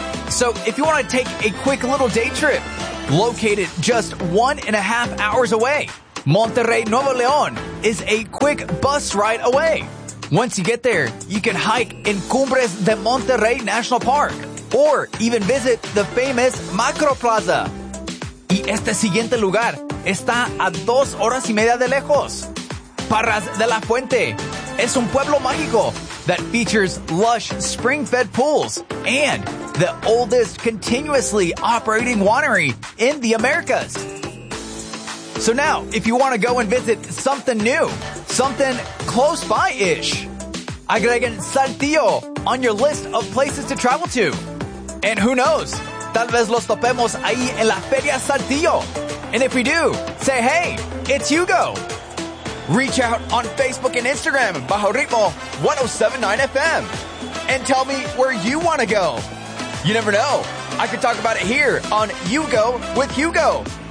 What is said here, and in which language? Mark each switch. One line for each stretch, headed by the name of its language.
English: So if you want to take a quick little day trip, located just 1.5 hours away, Monterrey Nuevo León is a quick bus ride away. Once you get there, you can hike in Cumbres de Monterrey National Park or even visit the famous Macro Plaza.
Spanish: Y este siguiente lugar está a 2 horas y media de lejos.
English: Parras de la Fuente
Spanish: es un pueblo mágico
English: that features lush spring-fed pools and the oldest continuously operating winery in the Americas. So now, if you want to go and visit something new, something close by-ish,
Spanish: agreguen
English: Saltillo on your list of places to travel to. And who knows,
Spanish: tal vez los topemos ahí en la Feria Saltillo.
English: And if we do, say hey, it's Hugo. Reach out on Facebook and Instagram, Bajo Ritmo 107.9 FM, and tell me where you want to go. You never know, I could talk about it here on You Go with Hugo.